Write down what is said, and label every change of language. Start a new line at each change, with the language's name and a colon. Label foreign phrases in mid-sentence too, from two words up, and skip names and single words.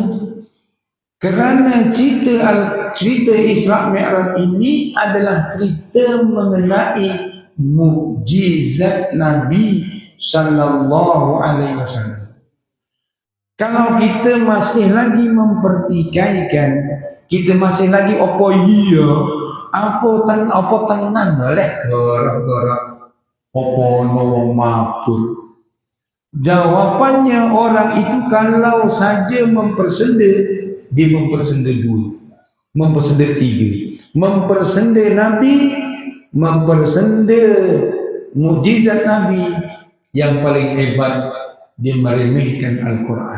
Malay: Kerana cerita Isra Mi'raj ini adalah cerita mengenai mukjizat Nabi
Arabic: صلى الله عليه وسلم.
Malay: Kalau kita masih lagi mempertikaikan kita masih lagi
Javanese: opo iya, apa tenan oleh gara-gara opo wong mabur.
Malay: Jawabannya orang itu kalau saja mempersenda, dia mempersenda dua, mempersenda tiga, mempersenda Nabi, mempersenda mukjizat Nabi, yang paling hebat dia meremehkan Al-Quran.